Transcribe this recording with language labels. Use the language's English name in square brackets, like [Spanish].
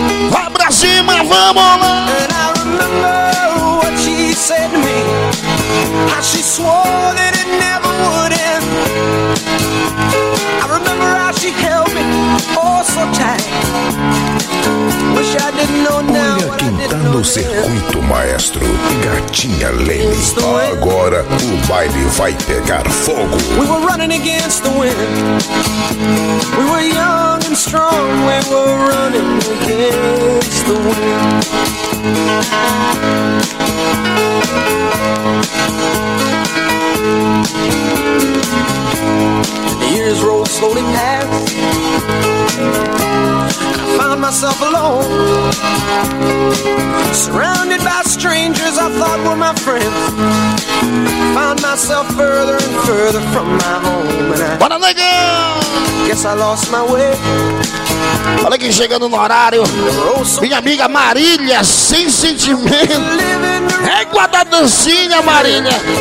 [Portuguese] Vá pra cima, vamos lá! [English] And I remember what she said to me, how she swore that it never would end. I remember how she held me all so tight. Wish I didn't know now. [Portuguese] Olha quem tá no circuito, maestro. Gatinha Lene. Agora o baile vai pegar fogo. [English] We were running against the wind. We were young and strong. We were running against the wind. Years rolled slowly past. I found myself alone, surrounded by strangers I thought were my friends. I found myself further and further from my home. [Portuguese] Bora, nega! [English] Guess I lost my way. [Portuguese] Olha quem chegando no horário. Minha amiga Marília, sem sentimento. Égua da dancinha, Marília.